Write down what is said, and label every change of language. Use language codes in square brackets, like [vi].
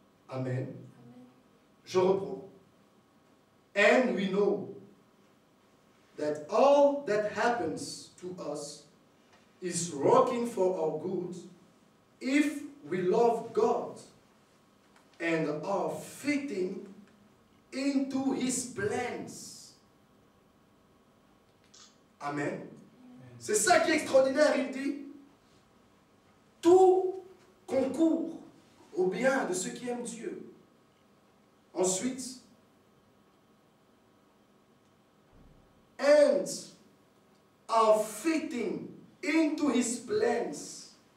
[en] Amen. [fr] Je reprends. [en] And we know that all that happens to us is working for our good if we love God and are fitting into his plans. Amen. [fr] C'est ça qui est extraordinaire, il dit. Tout concourt au bien de ceux qui aiment Dieu. [en] Ensuite, and are fitting into his plans.